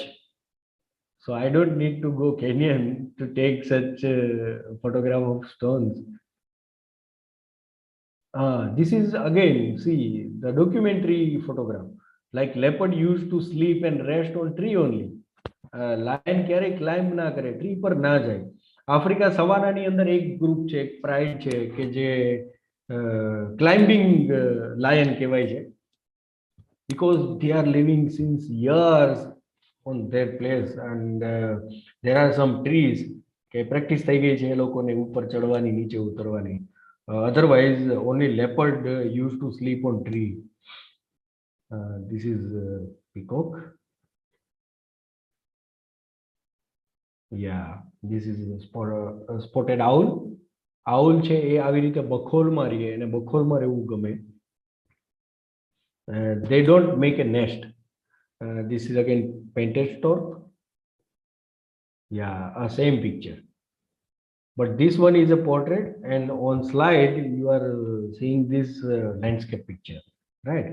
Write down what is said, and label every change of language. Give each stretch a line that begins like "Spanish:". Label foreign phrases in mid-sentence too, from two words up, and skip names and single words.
English: So I don't need to go Kenyan to take such photograph of stones. This is again, see, the documentary photograph. Like leopard used to sleep and rest on tree only.
Gujarati: Lion ક્યારે ક્લાઇમ્બ ના કરે, ટ્રી પર ના જાય. આફ્રિકા સવાનાની અંદર એક ગ્રુપ છે, એક પ્રાઇડ છે કે જે
English: climbing lion
Gujarati: કહેવાય છે,
English: because they are living since years on their place and there are some trees
Gujarati: કે પ્રેક્ટિસ થઈ ગઈ છે એ લોકોને ઉપર ચડવાની, નીચે ઉતરવાની.
English: Otherwise only leopard used to sleep on tree. This is peacock. Yeah, this is spotted owl.
Gujarati: Owl છે એ આવી રીતે બખોલમાં રહીએ અને બખોલમાં રહેવું ગમે.
English: They don't make a nest. This is again painted stork. Yeah, same picture. But this one is a portrait, and on slide you are seeing this landscape picture, right?